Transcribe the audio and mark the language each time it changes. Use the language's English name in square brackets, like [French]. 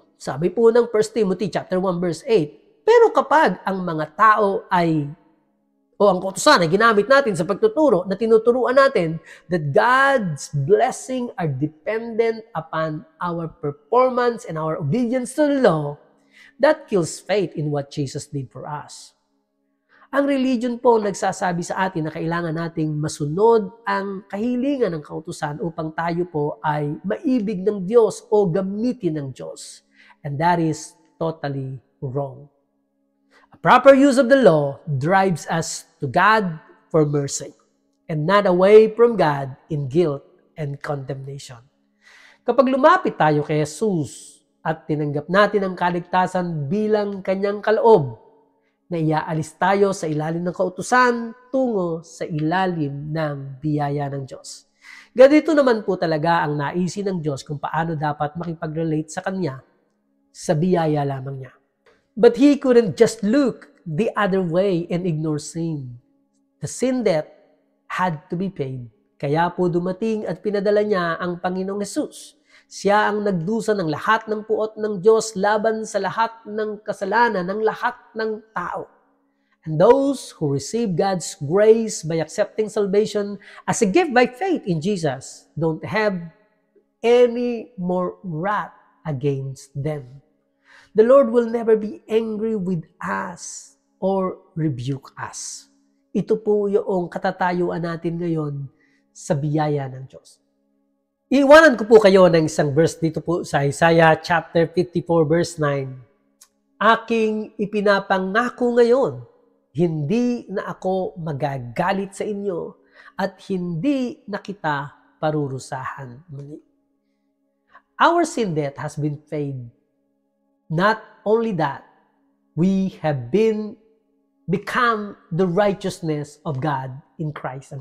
[Filipino] Sabi po ng [English] 1 Timothy chapter 1 verse 8. [Filipino] Pero kapag ang mga tao ay ang kautusan ay ginamit natin sa pagtuturo na tinuturuan natin [English] that God's blessing are dependent upon our performance and our obedience to the law, that kills faith in what Jesus did for us. [Filipino] Ang religion po nagsasabi sa atin na kailangan nating masunod ang kahilingan ng kautusan upang tayo po ay maibig ng Diyos o gamitin ng Diyos. [English] And that is totally wrong. A proper use of the law drives us to God for mercy and not away from God in guilt and condemnation. [Filipino] Kapag lumapit tayo kay Jesus at tinanggap natin ang kaligtasan bilang kanyang kaloob, na iaalis tayo sa ilalim ng kautusan tungo sa ilalim ng biyaya ng Diyos. Ganito naman po talaga ang naisin ng Diyos kung paano dapat makipag-relate sa Kanya sa biyaya lamang niya. [English] But He couldn't just look the other way and ignore sin. The sin debt had to be paid. [Filipino] Kaya po dumating at pinadala niya ang Panginoong Hesus. Siya ang nagdusa ng lahat ng puot ng Diyos laban sa lahat ng kasalanan ng lahat ng tao. [English] And those who receive God's grace by accepting salvation as a gift by faith in Jesus don't have any more wrath against them. The Lord will never be angry with us or rebuke us. [Filipino] Ito po yung katatayuan natin ngayon sa biyaya ng Diyos. Iiwanan ko po kayo ng isang verse dito po sa Isaiah chapter 54 verse 9. Aking ipinapangako ngayon, hindi na ako magagalit sa inyo at hindi na kita parurusahan muli. [English] Our sin debt has been paid. Not only that, we have become the righteousness of God in Christ.